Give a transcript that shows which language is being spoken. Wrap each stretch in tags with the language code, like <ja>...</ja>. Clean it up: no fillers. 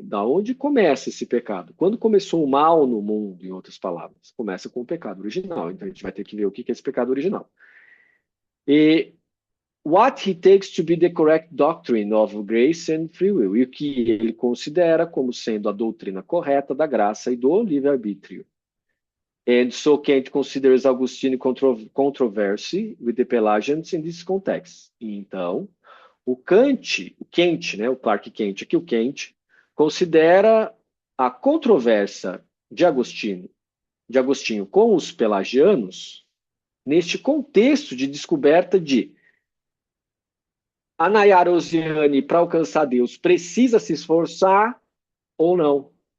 <pt>Da onde começa esse pecado? Quando começou o mal no mundo, em outras palavras? Começa com o pecado original. Então a gente vai ter que ver o que é esse pecado original. E</pt> <en>what he takes to be the correct doctrine of grace and free will,</en> <pt>e o que ele considera como sendo a doutrina correta da graça e do livre-arbítrio.</pt> <en>And so Kant considers Augustine controversy with the Pelagians in this context.</en> <pt>Então, o Kant, né, o Clark Kent, aqui o Kant, considera a controvérsia de Agostinho com os pelagianos neste contexto de descoberta de a Nayara Osiane, para alcançar Deus, precisa se esforçar ou não?</pt>